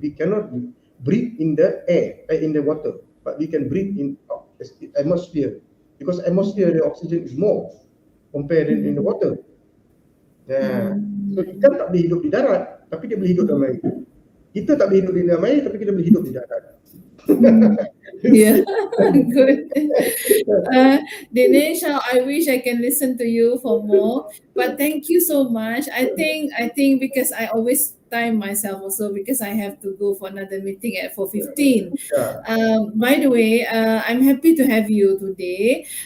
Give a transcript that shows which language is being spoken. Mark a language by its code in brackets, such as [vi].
[en] We cannot breathe in the air, in the water, but we can breathe in atmosphere. because atmosphere the oxygen is more compared in the water. [ms] So ikan tak boleh hidup di darat, tapi dia boleh hidup dalam air. Kita tak boleh hidup di dalam air, tapi kita boleh hidup di darat. [en] Yeah, good. Dinesh, I wish I can listen to you for more, but thank you so much. I think because I always time myself also because I have to go for another meeting at 4:15. By the way, I'm happy to have you today.